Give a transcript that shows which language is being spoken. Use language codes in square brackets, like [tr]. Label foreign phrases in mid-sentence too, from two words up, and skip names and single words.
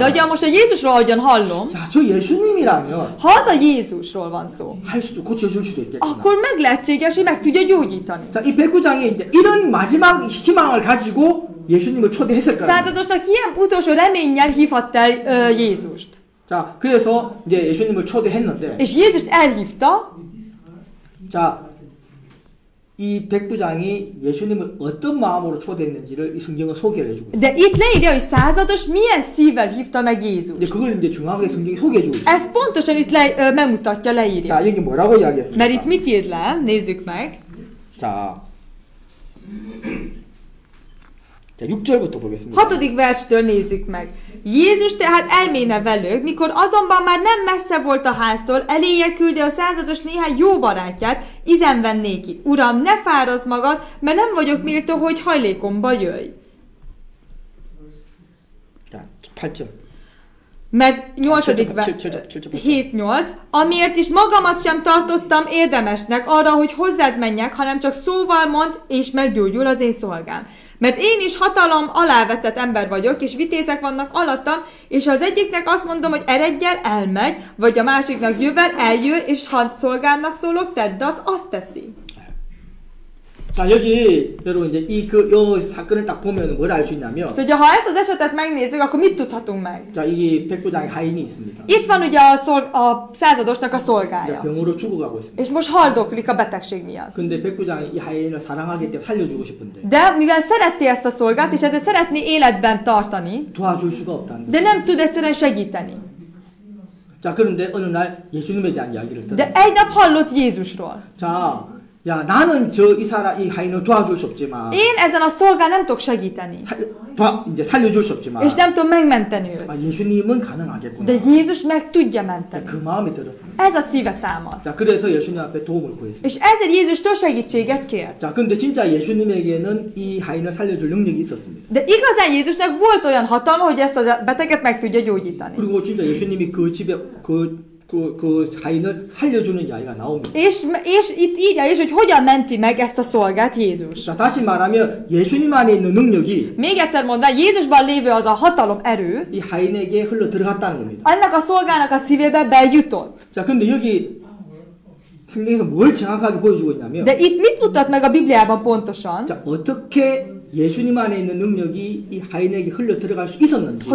[hu] De ugye most a Jézusról ahogyan hallom, [ko] 야, 저 예수님이라면 [hu] ha az a Jézusról van szó, [ko] 할 수도 고쳐줄 수도 있겠구나. [hu] akkor meg lehetséges, hogy meg tudja gyógyítani. [ko] 자, 이 백부장이 이제 이런 마지막 희망을 가지고 예수님을 초대했을 거예요. [hu] Századosnak ilyen utolsó reménnyel hívhatta el Jézust. [ko] 자, 그래서 이제 예수님을 초대했는데 [hu] És Jézust elhívta, [ko] 자, 이 백부장이 예수님을 어떤 마음으로 초대했는지를 이 성경은 소개를 해주고 있어요. [hu] de itt leírja, hogy százados milyen szívvel hívta meg [ko] 근데 [hu] Jézust. [ko] 그걸 이제 정확하게 성경이 소개해주고 있어요. [hu] Ez pontosan itt megmutatja, leírja. [ko] 자, 여기 뭐라고 이야기했습니까? [hu] Mert itt mit írt le? Nézzük meg. [ko] 자, 6절부터 보겠습니다. [hu] 6. verstől nézzük meg. Jézus tehát elméne velük, mikor azonban már nem messze volt a háztól, eléje küldi a százados néhány jó barátját, izenven néki. Uram, ne fárazd magad, mert nem vagyok méltó, hogy hajlékomba jöjj. [ko] 자, 8절. [hu] Mert 8. [ko] 7절. [hu] 7-8, amiért is magamat sem tartottam érdemesnek arra, hogy hozzád menjek, hanem csak szóval mond, és meggyógyul az én szolgám. Mert én is hatalom alávetett ember vagyok, és vitézek vannak alattam, és ha az egyiknek azt mondom, hogy eredj el, elmegy, vagy a másiknak jövel, eljön, és ha szolgámnak szólok, tedd azt teszi. [ko] 자, 여기 여러분 이제 요 사건을 딱 보면 뭘 알 수 있냐면 [hu] Szóval, ha ezt az esetet megnézzük, akkor mit tudhatunk meg? [ko] 자, 이 백부장의 하인이 있습니다. [hu] Itt van ugye a századosnak a szolgája, [ko] 병으로 죽어가고 있습니다. [hu] és most haldoklik a betegség miatt. [ko] 근데 백부장이 이 하인을 사랑하기 때문에 살려주고 싶은데 [hu] De mivel szereti ezt a szolgát, és ezért szeretné életben tartani, [ko] 도와줄 수가 없다는 거예요. [hu] de nem tud egyszerűen segíteni. [ko] 자, 그런데 어느 날 예수님에 대한 이야기를 [hu] De [ko] 들어요. [hu] egy nap hallott Jézusról. [ko] 자, 야, 나는 이 하인을 도와줄 수 없지만 [hu] Én ezen a szolgán nem tudok segíteni, [ko] 이제 살려줄 수 없지만 [hu] és nem tudom megmenteni őt. [ko] 예수님은 가능하겠구나. [hu] De Jézus meg tudja menteni. [ko] 그 마음이 들었습니다. [hu] Ez a szíve támad. [ko] 자, 그래서 예수님 앞에 도움을 구했습니다. [hu] És ezért Jézustól segítséget kér. [ko] 자, 근데 진짜 예수님에게는 이 하인을 살려줄 능력이 있었습니다. [hu] De igazán Jézusnak volt olyan hatalma, hogy ezt a beteget meg tudja gyógyítani. [ko] 그리고 진짜 예수님이 그 집에 그 하인을 살려주는 이야기가 나옵니다. [hu] És itt írja is, hogy hogyan menti meg ezt a szolgát Jézus. [ko] 자, 다시 말하면 예수님 안에 있는 능력이 [hu] Még egyszer mondva, Jézusban lévő az a hatalom erő, [ko] 이 하인에게 흘러 들어갔다는 겁니다. [hu] annak a szolgának a szívébe bejutott. [ko] 자, 근데 여기 성경에서 뭘 정확하게 보여주고 있냐면 [hu] De itt mit mutat meg a Bibliában pontosan? [ko] 자, 어떻게 예수님 안에 있는 능력이 이 하인에게 흘러 들어갈 수 있었는지